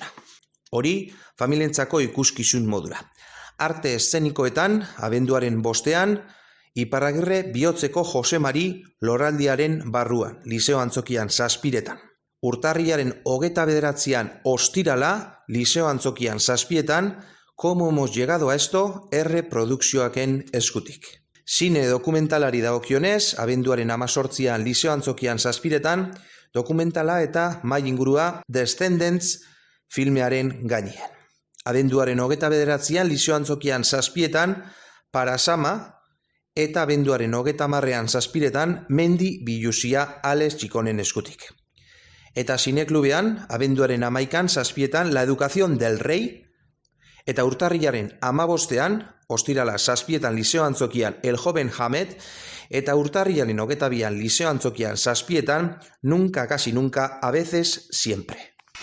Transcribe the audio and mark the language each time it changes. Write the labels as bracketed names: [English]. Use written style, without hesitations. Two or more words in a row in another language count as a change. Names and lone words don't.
[Basque] Hori, familientzako ikuskizun modura. Arte eszenikoetan, abenduaren 5ean, Iparragirre Bihotzeko Jose Mari Loraldiaren barruan, Liseo Antzokian 7etan. Urtarrilaren 29an ostirala, Liseo Antzokian 7etan, Como hemos llegado a esto, R produkzioaken eskutik. Zine dokumentalari dagokionez, abenduaren 18an Liseo Antzokian 7etan, dokumentala eta mai ingurua Descendants filmearen gainean. Abenduaren 29an Liseo Antzokian 7etan, Parasama, eta abenduaren 30an 7etan, Mendi Biluzia Alex Txikonen eskutik. Eta zineklubean, abenduaren 11an 7etan, La Educación del Rey, eta urtarrilaren 15ean, ostirala 7etan Liseo Antzokian El Joven Hamed, eta urtarrilaren 22an Liseo Antzokian 7etan, Nunca, casi nunca, a veces, siempre.